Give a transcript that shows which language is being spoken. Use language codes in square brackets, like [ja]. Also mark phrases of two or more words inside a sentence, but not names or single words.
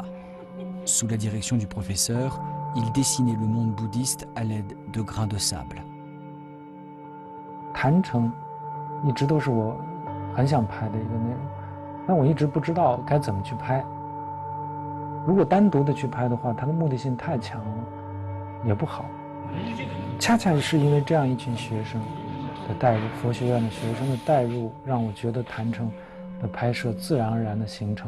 [fr] Sous la direction du professeur, ils dessinaient le monde bouddhiste à l'aide de grains de sable. [zh] 坛城一直都是我很想拍的一个内容，但我一直不知道该怎么去拍。如果单独的去拍的话，它的目的性太强了，也不好。恰恰是因为这样一群学生的带入，佛学院的学生的带入，让我觉得坛城的拍摄自然而然的形成了。